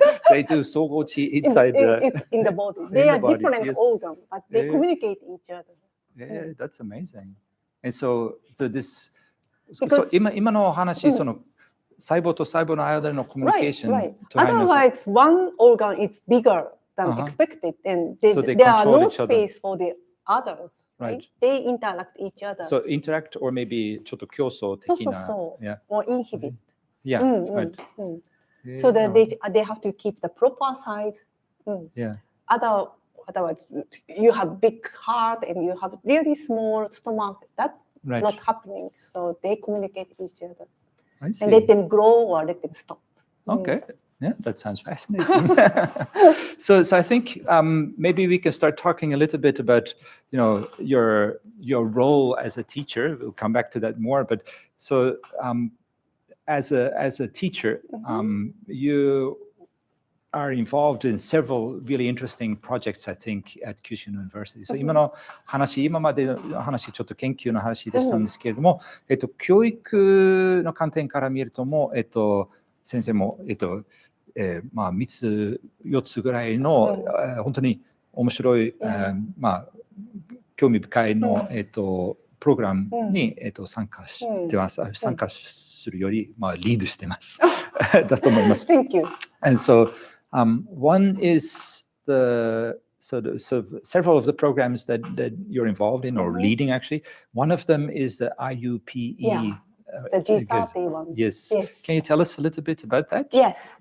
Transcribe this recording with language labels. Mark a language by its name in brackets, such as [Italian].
[English] They do 総合知 inside in the body. They are different organs, but they communicate each other. Yeah, that's amazing. And so this [Japanese] 今のお話、その細胞と細胞の間のコミュニケーション。 [English] Right. Otherwise, one organ is bigger than expected, and there are no space for the others. Right? They interact each other. So interact or maybe [Japanese] ちょっと競争的な。 [English] Or inhibit. Yeah, right. So that they have to keep the proper size. Yeah. Otherwise, you have big heart and you have really small stomach. That's not happening. So they communicate with each other. I see. And let them grow or let them stop. Okay. Yeah, that sounds fascinating. So I think maybe we can start talking a little bit about, your role as a teacher. We'll come back to that more. But so as a teacher, you are involved in several really interesting projects, I think, at Kyushu University. So [Japanese] 今までの話、ちょっと研究の話でしたんですけれども、教育の観点から見るとも、先生も、3つ、4つぐらいの、本当に面白い、興味深いの、プログラムに、参加してます。参加するより、リードしてます。だと思います。 [English] Thank you. And so one is so several of the programs that you're involved in or leading actually. One of them is the IUPE. Yeah. The G30 one. Yes. Can you tell us a little bit about that? Yes.